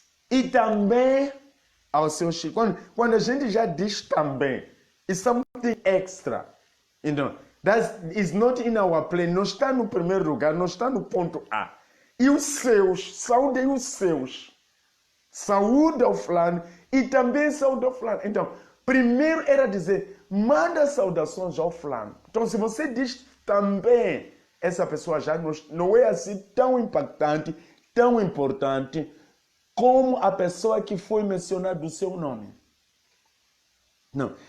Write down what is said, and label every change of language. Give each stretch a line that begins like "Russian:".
Portuguese: E também ao seu Chico. Quando a gente já diz também,
English: it's something extra.
Portuguese: Então,
English: that is not in our plan.
Portuguese: Não está no primeiro lugar, não está no ponto A. E os seus, saúdem os seus. Saúda o fulano e também saúda o fulano. Então, primeiro era dizer, manda saudações ao fulano. Então, se você diz também, essa pessoa já não é assim tão impactante, tão importante, como a pessoa que foi mencionada do seu nome. Não.